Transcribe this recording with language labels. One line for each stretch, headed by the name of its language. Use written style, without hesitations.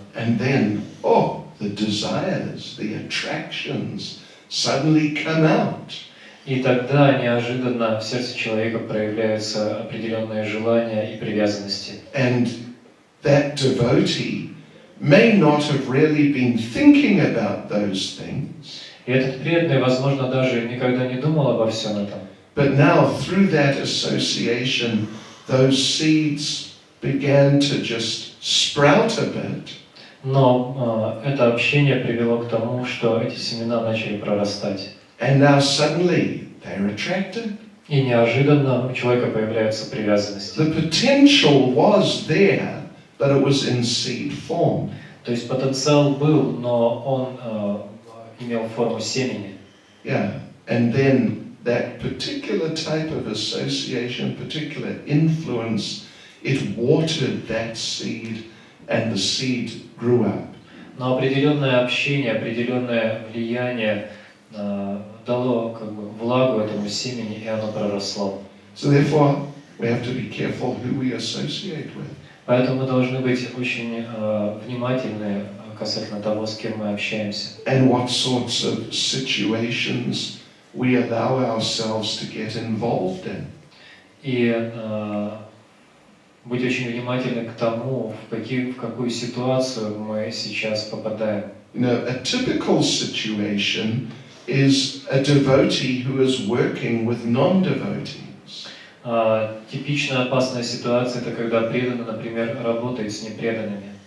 English: And then, the desires, the attractions suddenly come out.
Russian: И тогда неожиданно в сердце человека проявляются определенные желания и привязанности.
English: And that devotee may not have really been thinking about those things,
Russian: И этот преданный, возможно, даже никогда не думал обо всем этом.
English: but now through that association, those seeds began to just sprout a bit.
Russian: Но это общение привело к тому, что эти семена начали прорастать.
English: And now suddenly they're attracted.
Russian: И неожиданно у человека появляются привязанности.
English: The potential was there, but it was in seed form.
Russian: То есть потенциал был, но он имел форму семени.
English: Yeah, and then that particular type of association, particular influence, it watered that seed, and the seed grew up.
Russian: Но определенное общение, определенное влияние дало как бы влагу этому семени, и оно проросло.
English: So therefore, we have to be careful who we associate with.
Russian: Поэтому мы должны быть очень внимательны касательно того, с кем мы общаемся.
English: And what sorts of situations we allow ourselves to get involved in.
Russian: И быть очень внимательны к тому, в какую ситуацию мы сейчас попадаем.
English: You know, a typical situation is a devotee who is working with non-devotees.
Russian: Типичная опасная ситуация – это когда преданный, например, работает с непреданными.